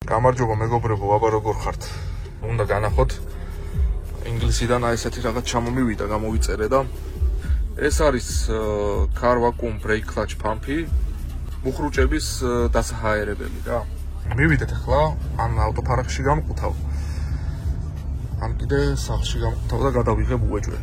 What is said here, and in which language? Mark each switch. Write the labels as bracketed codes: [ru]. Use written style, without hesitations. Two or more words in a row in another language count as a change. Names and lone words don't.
[ka] გამარჯობა მეგობრებო, აბა როგორ ხართ? უნდა განახოთ ინგლისიდან ესეთი რაღაც ჩამომივიდა, გამოვიწერე და ეს არის [en] car vacuum brake clutch pump- [ka] ი, მუხრუჭების დასაჰაერებელი რა. მივიდეთ ახლა ან ავტოფარეხში გამყუთავ. ან კიდე სახლში გამყუთავ და გადავიღებ უეჭველი.